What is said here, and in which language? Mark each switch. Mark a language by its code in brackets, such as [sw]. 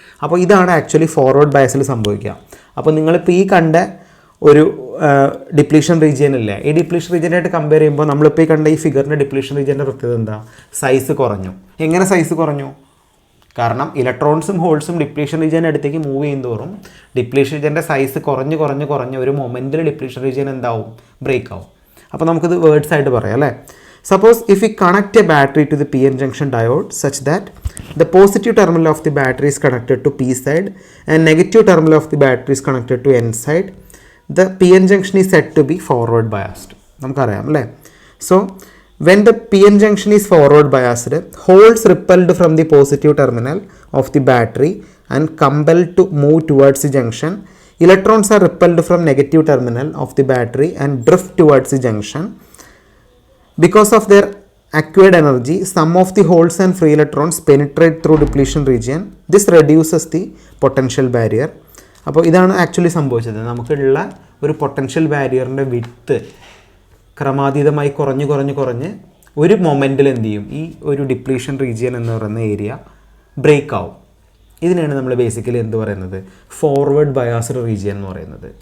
[ml] അപ്പോൾ ഇതാണ് actually forward ബയസിൽ സംഭവിക്കുക. അപ്പോൾ നിങ്ങളിപ്പോൾ ഈ കണ്ട ഒരു ഡിപ്ലീഷൻ റീജിയൻ ഇല്ലേ, ഈ ഡിപ്ലീഷൻ റീജിയനായിട്ട് കമ്പയർ ചെയ്യുമ്പോൾ നമ്മളിപ്പോൾ ഈ കണ്ട ഈ ഫിഗറിൻ്റെ ഡിപ്ലീഷൻ റീജിയൻ്റെ പ്രത്യേകത എന്താ, സൈസ് കുറഞ്ഞു. എങ്ങനെ സൈസ് കുറഞ്ഞു, കാരണം ഇലക്ട്രോൺസും ഹോൾസും ഡിപ്ലീഷൻ റീജിയൻ്റെ അടുത്തേക്ക് മൂവ് ചെയ്യുന്നതോറും ഡിപ്ലീഷൻ റീജിയൻ്റെ സൈസ് കുറഞ്ഞ് ഒരു മൊമെൻറ്റിൽ ഡിപ്ലീഷൻ റീജിയൻ എന്താവും, ബ്രേക്ക് ആവും. അപ്പോൾ നമുക്കിത് വേർഡ്സ് ആയിട്ട് പറയാം അല്ലേ. [en] Suppose if we connect a battery to the PN junction diode such that the positive terminal of the battery is connected to P side and negative terminal of the battery is connected to N side, the PN junction is said to be forward biased. [ml] നമുക്കറിയാം അല്ലേ. [en] So when the PN junction is forward biased, holes repelled from the positive terminal of the battery and compelled to move towards the junction, electrons are repelled from negative terminal of the battery and drift towards the junction. Because of their acquired energy, some of the holes and free electrons penetrate through depletion region. This reduces the potential barrier. [ml] അപ്പോൾ ഇതാണ് actually സംഭവിച്ചത്. നമുക്കുള്ള ഒരു potential ബാരിയറിൻ്റെ width ക്രമാതീതമായി കുറഞ്ഞ് ഒരു മൊമെൻറ്റിൽ എന്ത് ചെയ്യും, ഈ ഒരു ഡിപ്ലീഷൻ റീജിയൻ എന്ന് പറയുന്ന ഏരിയ ബ്രേക്ക് ആവും. ഇതിനാണ് നമ്മൾ ബേസിക്കലി എന്ത് പറയുന്നത്, ഫോർവേഡ് ബയാസ്ഡ് റീജിയൻ എന്ന് പറയുന്നത്.